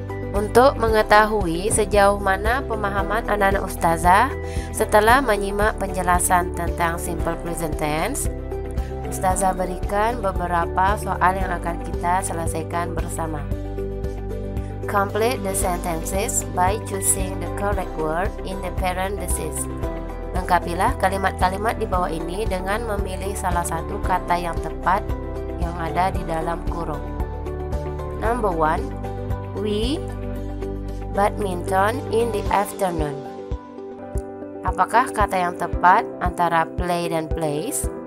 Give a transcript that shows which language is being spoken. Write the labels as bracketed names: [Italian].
[Indonesian] Untuk mengetahui sejauh mana pemahaman anak-anak ustazah setelah menyimak penjelasan tentang simple present tense, ustazah berikan beberapa soal yang akan kita selesaikan bersama. [English] Complete the sentences by choosing the correct word in the parentheses. [Indonesian] Lengkapilah kalimat-kalimat di bawah ini dengan memilih salah satu kata yang tepat yang ada di dalam kurung. [English] Number 1, we badminton in the afternoon. [Indonesian] Apakah kata yang tepat antara play dan plays?